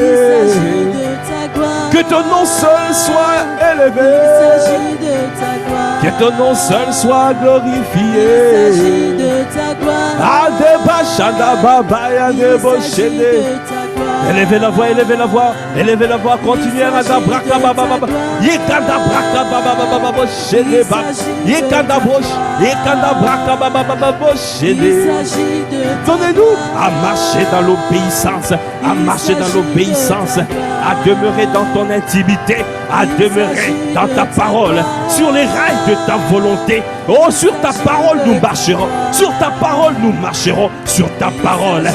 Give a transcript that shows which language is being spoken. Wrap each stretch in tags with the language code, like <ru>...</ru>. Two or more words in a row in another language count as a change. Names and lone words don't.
<fr>Que ton nom seul soit élevé. Que ton nom seul soit glorifié. Ah, élevez la voix, élevez la voix, élevez la voix, continuez à Braka Baba Baba. Yekanda Braka Baba Baba Baba Shede Baba. Yekanda Bosh, Yekanda Braka Baba Baba Shede. Donnez-nous à marcher dans l'obéissance, à marcher dans l'obéissance, à demeurer dans ton intimité, à demeurer dans ta parole, sur les rails de ta volonté. Oh, sur ta parole nous marcherons, sur ta parole nous marcherons, sur ta parole.</fr>